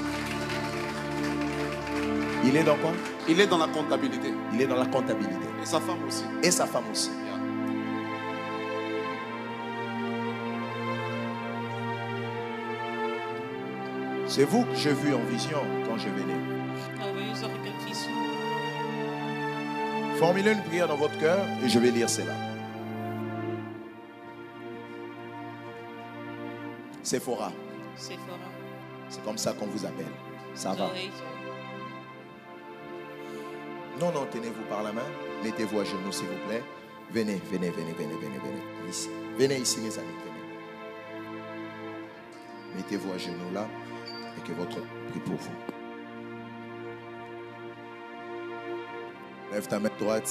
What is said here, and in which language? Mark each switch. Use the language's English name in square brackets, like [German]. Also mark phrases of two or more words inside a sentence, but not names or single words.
[French] Il est dans quoi? Il est dans la comptabilité. Il est dans la comptabilité. Et sa femme aussi. Et sa femme aussi. C'est vous que j'ai vu en vision quand je venais. [Dutch] Oh, bij u zag ik een visie. [French] Formulez une prière dans votre cœur et je vais lire cela. Sephora. Sephora. C'est comme ça qu'on vous appelle. Ça va? [Dutch] Zo heet je. [French] Non, non, tenez-vous par la main. Mettez-vous à genoux, s'il vous plaît. Venez, venez, venez, venez, venez, venez. Ici. Venez ici, mes amis. Venez. Mettez-vous à genoux là et que votre prie pour vous. Lève ta main droite.